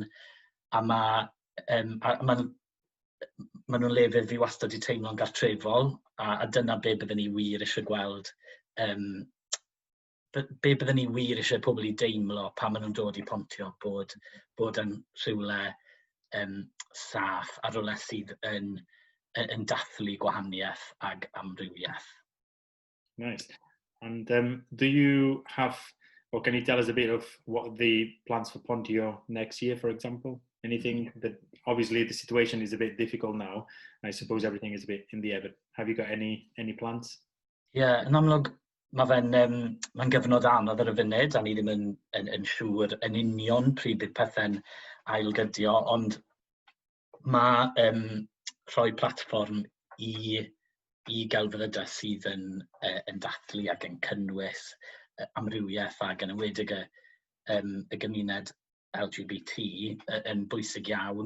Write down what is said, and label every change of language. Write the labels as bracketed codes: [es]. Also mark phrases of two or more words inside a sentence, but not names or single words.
[cy] A maen nhw'n lefydd fi wastad I teimlo'n gartrefol a dyna be byddwn ni wir eisiau gweld. Be byddwn ni wir eisiau pobl I deimlo pan maen nhw'n dod I Pontio bod yn rhywle saff a rhywle sydd yn dathlu gwahaniaeth ag amrywiaeth. [en] Nice. And do you have, or can you tell us a bit of what the plans for Pontio next year, for example? Anything that, obviously the situation is a bit difficult now. I suppose everything is a bit in the air, but have you got any plans? [cy] Yn amlwg, mae'n gyfnod anodd ar y funud, a ni ddim yn siŵr yn union pryd bydd pethau'n ailgydio, ond mae rhoi platfform I gelfyddydau sydd yn dathlu ac yn cynnwys amrywiaeth ac yn enwedig y gymuned LGBT yn bwysig iawn.